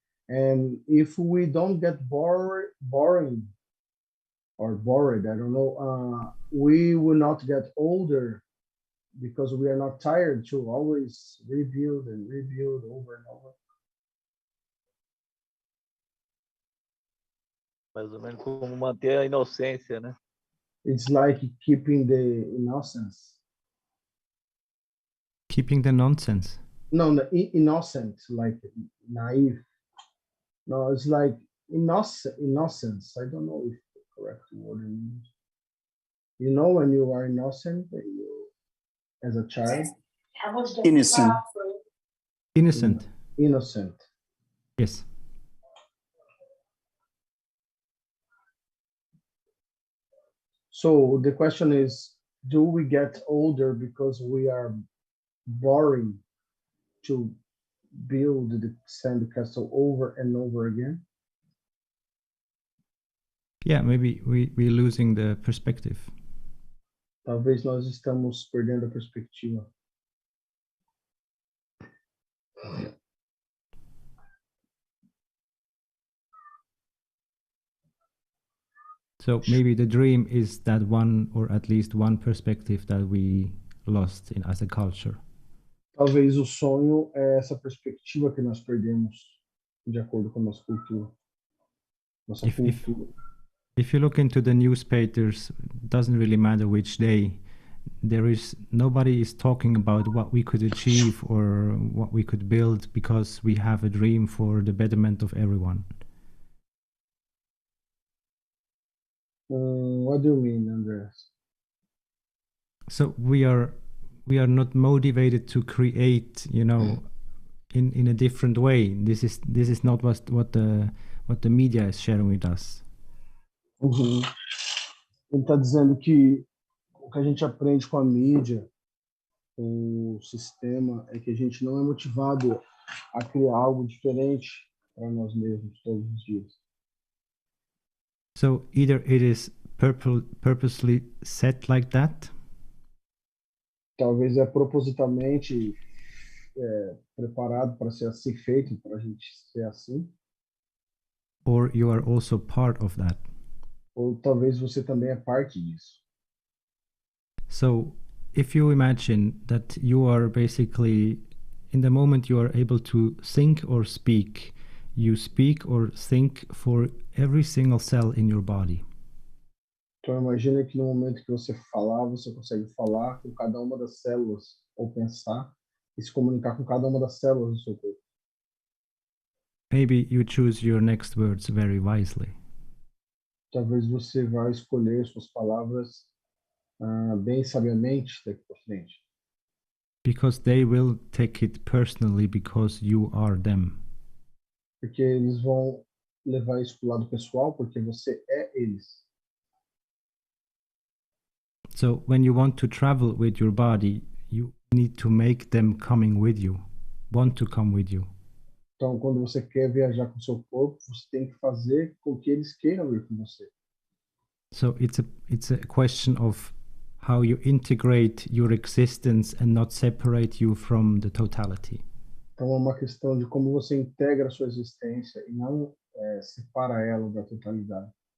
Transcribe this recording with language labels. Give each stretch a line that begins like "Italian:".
English: And if we don't get boring or bored, I don't know, we will not get older because we are not tired to always rebuild and rebuild over and over.
Portuguese: Mais ou menos como manter a inocência, né?
English: It's like keeping the innocence. Keeping the nonsense. No, innocent, like naive. No, it's like innocence. I don't know if the correct word is. You know, when you are innocent, as a child. Innocent. Innocent. Innocent. Yes. So the question is, do we get older because we are boring to build the sand castle over and over again? Yeah, maybe we're losing the perspective.
Portuguese: Talvez nós estamos perdendo a perspectiva.
English: So maybe the dream is that one, or at least one perspective that we lost as a culture.
Portuguese: Talvez o sonho é essa perspectiva que nós perdemos de acordo com a nossa cultura. Nossa cultura.
English: If you look into the newspapers, it doesn't really matter which day, nobody is talking about what we could achieve or what we could build because we have a dream for the betterment of everyone. What do you mean, Andreas? So we are not motivated to create, in a different way. This is not what the media is sharing with us. Uhum.
Portuguese: Ele está dizendo que o que a gente aprende com a mídia, com o sistema, é que a gente não é motivado a criar algo diferente para nós mesmos todos os dias.
English: So either it is purposely set like that.
Portuguese: Talvez é propositalmente preparado para ser assim, feito para a gente ser assim.
English: or you are also part of that.
Portuguese: Ou talvez você também é parte disso.
English: So if you imagine that you are basically, in the moment you are able to think or speak, you speak or think for every single cell in your body.
Portuguese: Então imagina que no momento que você falar, você consegue falar com cada uma das células, ou pensar e se comunicar com cada uma das células do seu corpo.
English: Maybe you choose your next words very wisely.
Portuguese: Talvez você vá escolher suas palavras bem sabiamente daqui para frente.
English: Because they will take it personally because you are them.
Portuguese: Porque eles vão levar isso para o lado pessoal, porque você é eles.
English: So when you want to travel with your body, you need to make them coming with you, want to come with you.
Portuguese: Então, quando você quer viajar com o seu corpo, você tem que fazer com que eles queiram ir com você.
English: So it's a question of how you integrate your existence and not separate you from the totality.
Portuguese: Então, é uma questão de como você integra a sua existência e não separa ela da totalidade.